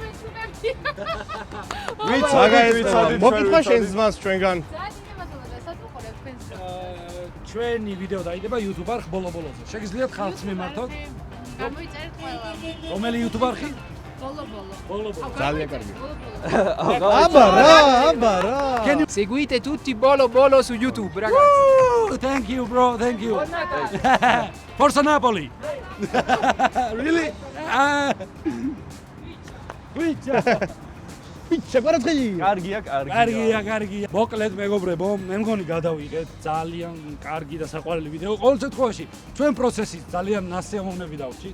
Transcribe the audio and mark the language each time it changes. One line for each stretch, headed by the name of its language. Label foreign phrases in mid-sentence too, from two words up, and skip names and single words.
Georgian: ვიცი, მაგარი მოკითხა შენ ზმას ჩვენგან. ჩვენი ვიდეო დაიდება YouTube არხ ბოლო-ბოლოზე. შეგიძლიათ ხალხს მიმართოთ? გამოიწერეთ ყველა. რომელი YouTube არხი? ბოლო-ბოლო. ძალიან კარგი. აბა ra.
Italian: Seguite tutti Bolo Bolo su YouTube, ragazzi.
English: Thank you, bro. Thank you.
Italian: Forza Napoli.
English: Really?
Georgian: კარგია. მოკლედ მეგობრებო, მე მგონი გადავიღეთ ძალიან კარგი და საყვარელი ვიდეო. ყოველ შემთხვევაში, ჩვენ პროცესით ძალიან ნასიამოვნები დავჭით.